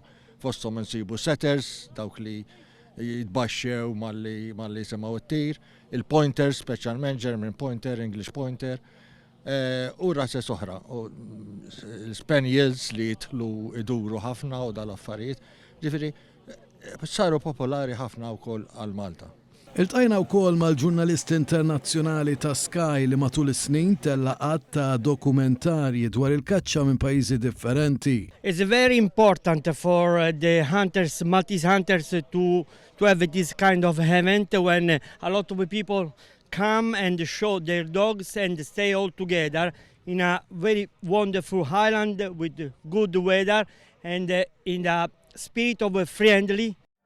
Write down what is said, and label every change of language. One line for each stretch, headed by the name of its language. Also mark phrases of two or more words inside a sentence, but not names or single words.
Maltese: Fosthom insibu setters, dawk li jitbaxxew malli semgħu it-tir, il-pointers, speċjalment
English: German pointer, English pointer,
Maltese: u razzezz oħra, l-spaniels li jitlu iduru ħafna u dal-affarijiet, ġifieri saru popolari ħafna wkoll għal Malta. Iltqajna wkoll mal-ġurnalisti internazzjonali ta' Sky li matul is-snin tellaqat ta' dokumentarji dwar il-kaċċa minn pajjiżi differenti.
English: It's very important for the hunters, Maltese hunters, to have this kind of event when a lot of people come and show their dogs and stay all together in a very wonderful island with good weather and in the spirit of a friendly